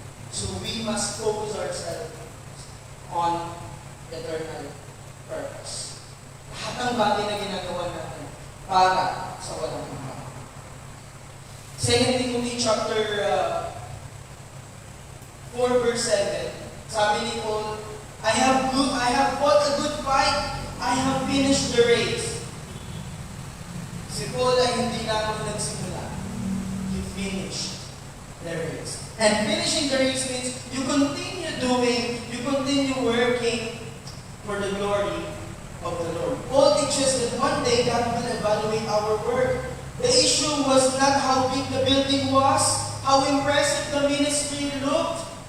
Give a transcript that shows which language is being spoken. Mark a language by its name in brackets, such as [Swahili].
[English] So we must focus ourselves on eternal purpose. [Filipino] Lahat ng bagay na ginagawa natin para sa walang hanggan. [English] 2 Timothy chapter 4 verse 7, [Filipino] sabi ni Paul, [English] I have fought a good fight, I have finished the race. [Filipino] Si Paul ay hindi lamang nagsimula. [English] He finished the race. And finishing the race means you continue doing, you continue working for the glory of the Lord. Paul teaches that one day God will evaluate our work. The issue was not how big the building was, how impressive the ministry looked.